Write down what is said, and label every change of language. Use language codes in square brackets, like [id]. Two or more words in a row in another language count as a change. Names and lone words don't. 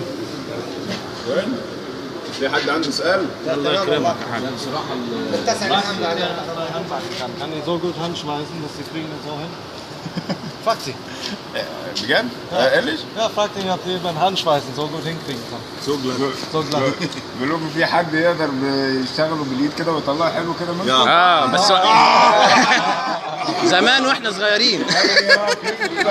[ar] وين؟ في حد عنده سؤال؟ الله يكرمك يا حاج. بصراحه متسع الحمد لله. [de] Kann ich so gut handschmeißen, dass sie kriegen das so hin? Fragt sie. [ar] بجد؟ ehrlich؟ [de] Ja, fragt ihn, ob ihr beim Handschweißen so gut hinkriegen kann. So glatt. [ar] بيقول لكم في حد يقدر يشتغلوا باليد كده ويطلع حلو كده منه؟ بس زمان واحنا صغيرين